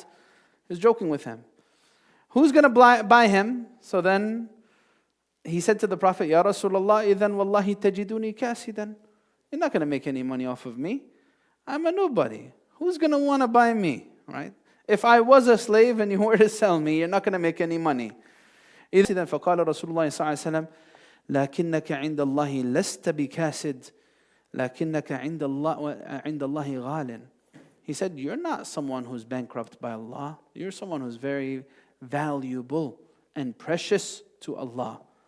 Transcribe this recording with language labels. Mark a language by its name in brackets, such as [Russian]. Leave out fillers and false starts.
[English] He was joking with him. Who's going to buy him? So then he said to the Prophet, Ya Rasulullah, [Arabic] idhan wallahi tajiduni kasidan. [English] You're not going to make any money off of me. I'm a nobody. Who's going to want to buy me? Right? If I was a slave and you were to sell me, you're not going to make any money. [Arabic] إذن فقال رسول الله صلى الله عليه وسلم لكنك عند الله لست بكاسد لكنك عند الله غال. [English] He said, you're not someone who's bankrupt by Allah. You're someone who's very valuable and precious to Allah.